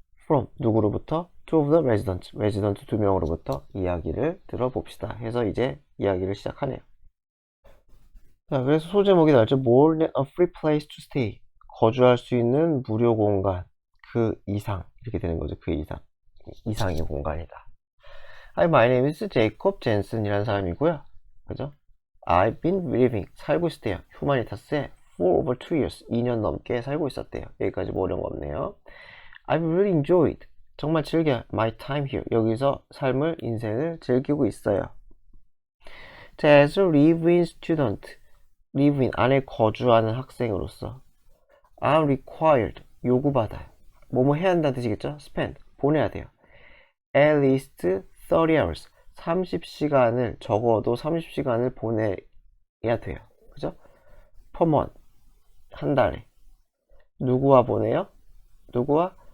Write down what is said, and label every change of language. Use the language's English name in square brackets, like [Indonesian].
[Korean] from, 누구로부터? [English] two of the residents, [Korean] resident 두 명으로부터 이야기를 들어봅시다 해서 이제 이야기를 시작하네요. 자, 그래서 소제목이 나왔죠. [English] more than a free place to stay, [Korean] 거주할 수 있는 무료 공간, 그 이상, 이렇게 되는 거죠. 그 이상의 공간이다. [English] Hi, my name is Jacob Jensen이라는 [Korean] 사람이고요. 그죠? [English] I've been living, [Korean] 살고 있었대요. 휴마니타스에 [English] for over 2 years, [Korean] 2년 넘게 살고 있었대요. 여기까지 뭐 어려운 거 없네요. [English] I've really enjoyed, [Korean] 정말 즐겨 [English] my time here, [Korean] 여기서 삶을, 인생을 즐기고 있어요. [English] As a live-in student, live-in, [Korean] 안에 거주하는 학생으로서 [English] I'm required, [Korean] 요구받아요. 뭐뭐 해야 한다는 뜻이겠죠? spend, 보내야 돼요. [English] At least 30 hours, [Korean] 30시간을, 적어도 30시간을 보내야 돼요. 그죠? [English] per month, [Korean] 한 달에. 누구와 보내요? 누구와?